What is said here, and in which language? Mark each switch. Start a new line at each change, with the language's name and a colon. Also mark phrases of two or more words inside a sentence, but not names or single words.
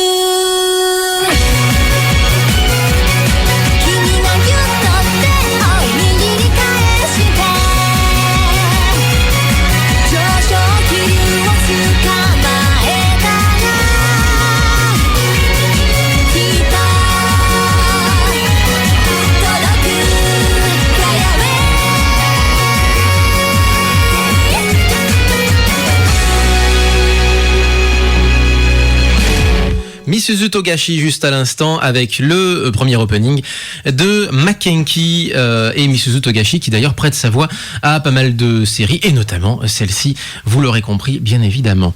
Japanese: 君がギュッと手を握り返して上昇気流を捕まえたらきっと届くかやめ
French: Misuzu Togashi juste à l'instant avec le premier opening de Mackenkie et Misuzu Togashi qui d'ailleurs prête sa voix à pas mal de séries et notamment celle-ci, vous l'aurez compris bien évidemment.